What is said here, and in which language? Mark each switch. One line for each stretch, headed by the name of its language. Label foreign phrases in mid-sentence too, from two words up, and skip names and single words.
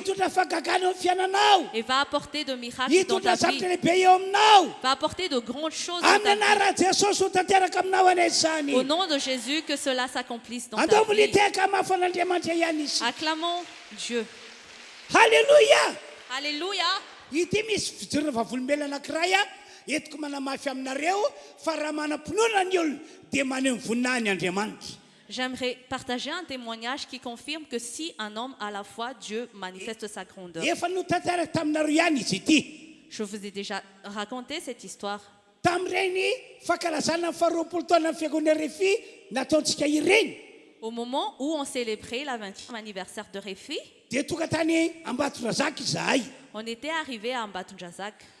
French: Et va apporter de miracles dans ta vie. Va apporter de grandes choses dans ta vie. Au nom de Jésus, que cela s'accomplisse dans ta vie. Acclamons Dieu. Alléluia. Alléluia.
Malagasy: Ity misy fijorona vavolombelona anankiray etiko manamafy aminareo fa raha manam-pinoana ny olona dia maneho ny voninahiny Andriamanitra.
French: J'aimerais partager un témoignage qui confirme que si un homme a la foi, Dieu manifeste sa grandeur. Je vous ai déjà raconté cette histoire. Au moment où on célébrait la 20e anniversaire de Réfi, on était arrivé à Ambatondrazak.